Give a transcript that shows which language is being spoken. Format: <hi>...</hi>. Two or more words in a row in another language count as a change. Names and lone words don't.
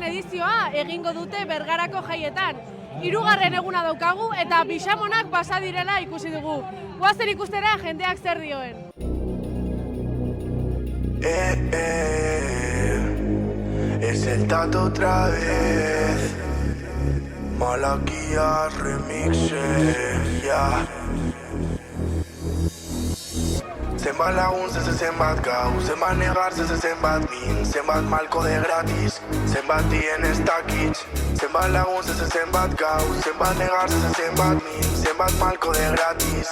<eu>edizioa egingo dute Bergarako jaietan. 3. eguna daukagu eta bixamonak pasa direla ikusi dugu. Goazen ikustera jendeak zer dioen.</eu> <es>Es el Tato otra vez. Malaquías remixes, ya.</es> <eu>Zenbat lagun zenbat gau, zenbat negar zenbat min, zenbat malko</eu> <es>de gratis,</es> <eu>zenbat dien ez dakit. Zenbat lagun zenbat gau, zenbat negar zenbat min, zenbat malko</eu> <es>de gratis.</es>